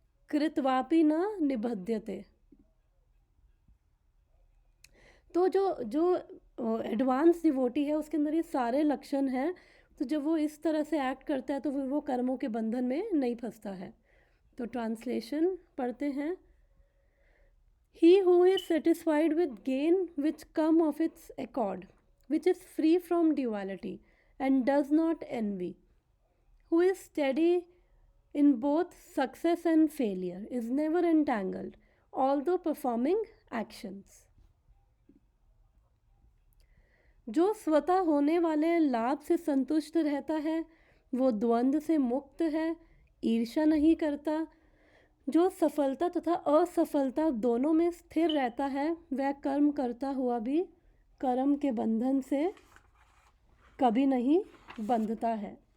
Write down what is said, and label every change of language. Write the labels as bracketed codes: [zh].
[sa] कृतवापि न निबध्यते। [hi] तो जो एडवांस डिवोटी है उसके अंदर ये सारे लक्षण हैं। तो जब वो इस तरह से एक्ट करता है तो फिर वो कर्मों के बंधन में नहीं फंसता है। तो ट्रांसलेशन पढ़ते हैं। [en] He who is satisfied with gain which come of its accord, which is free from duality and does not envy, who is steady in both success and failure, is never entangled, although performing actions. [hi] जो स्वतः होने वाले लाभ से संतुष्ट रहता है, वो द्वंद्व से मुक्त है, ईर्ष्या नहीं करता। जो सफलता तथा असफलता दोनों में स्थिर रहता है, वह कर्म करता हुआ भी कर्म के बंधन से कभी नहीं बंधता है।